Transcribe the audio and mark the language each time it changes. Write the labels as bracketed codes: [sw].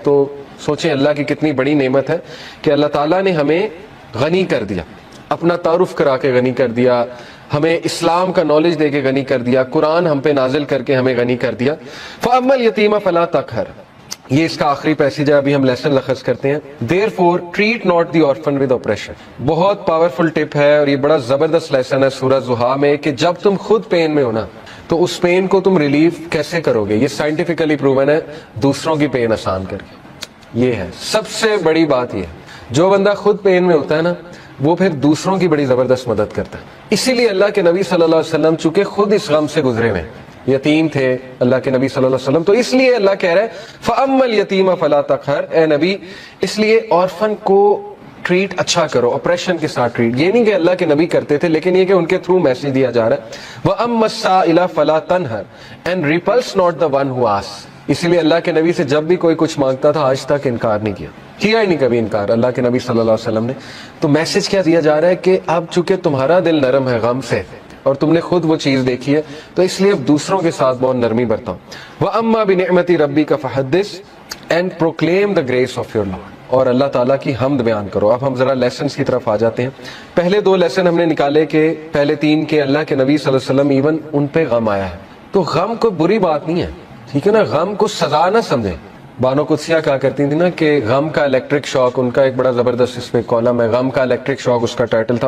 [ur] تو سوچیں اللہ کی کتنی بڑی نعمت ہے کہ اللہ تعالیٰ نے ہمیں غنی کر دیا، اپنا تعارف کرا کے غنی کر دیا، ہمیں اسلام کا نالج دے کے غنی کر دیا، قرآن ہم پہ نازل کر کے ہمیں غنی کر دیا. [ar] فَأَمَّا الْيَتِيمَ فَلَا تَقْهَرْ، [ur] یہ اس کا آخری پیسیج ہے، ابھی ہم لیسن لخص کرتے ہیں. [en] Therefore treat not the orphan with oppression. [ur] بہت پاورفل ٹپ ہے اور یہ بڑا زبردست لیسن ہے سورہ زحا میں کہ جب تم خود پین میں ہو نا تو اس پین کو تم ریلیف کیسے کرو گے. یہ سائنٹیفکلی پروون ہے، دوسروں کی پین آسان کر کے. یہ ہے سب سے بڑی بات. یہ جو بندہ خود پین میں ہوتا ہے نا وہ پھر دوسروں کی بڑی زبردست مدد کرتا ہے. اسی لیے اللہ کے نبی صلی اللہ علیہ وسلم چونکہ خود اس غم سے گزرے ہوئے، یتیم تھے اللہ کے نبی صلی اللہ علیہ وسلم، تو اس لیے اللہ کہہ رہا ہے [ar] فَأَمَّا الْيَتِيمَ فَلَا تَقْهَرْ، [ur] اے نبی اس لیے آرفن کو ٹریٹ اچھا کرو، اپریشن کے ساتھ ٹریٹ. یہ نہیں کہ اللہ کے نبی کرتے تھے، لیکن یہ کہ ان کے تھرو میسج دیا جا رہا ہے. [ar] وَأَمَّا السَّائِلَ فَلَا تَنْهَرْ [en] and repulse not the one who asks. [ur] اسی لیے اللہ کے نبی سے جب بھی کوئی کچھ مانگتا تھا آج تک انکار نہیں کیا ہی نہیں کبھی انکار اللہ کے نبی صلی اللہ علیہ وسلم نے. تو میسج کیا دیا جا رہا ہے کہ اب چونکہ تمہارا دل نرم ہے غم سے اور تم نے خود وہ چیز دیکھی ہے، تو اس لیے اب دوسروں کے ساتھ بہت نرمی برتاؤ. [ar] وَأَمَّا بِنِعْمَتِ رَبِّكَ فَحَدِّثْ [en] and proclaim the grace of your Lord. [ur] اور اللہ تعالیٰ کی حمد بیان کرو. اب ہم ذرا لیسنز کی طرف آ جاتے ہیں. پہلے 2 لیسن ہم نے نکالے کہ پہلے 3 کہ اللہ کے نبی صلی اللہ علیہ وسلم ایون ان پہ غم آیا ہے. تو غم کوئی بری بات نہیں ہے، ٹھیک ہے نا. غم کو سزا نہ سمجھیں. بانو قدسیہ کہا کرتی تھی نا کہ غم کا الیکٹرک شاک، ان کا ایک بڑا زبردست اس پہ کالم ہے، غم کا الیکٹرک شاک اس کا ٹائٹل تھا.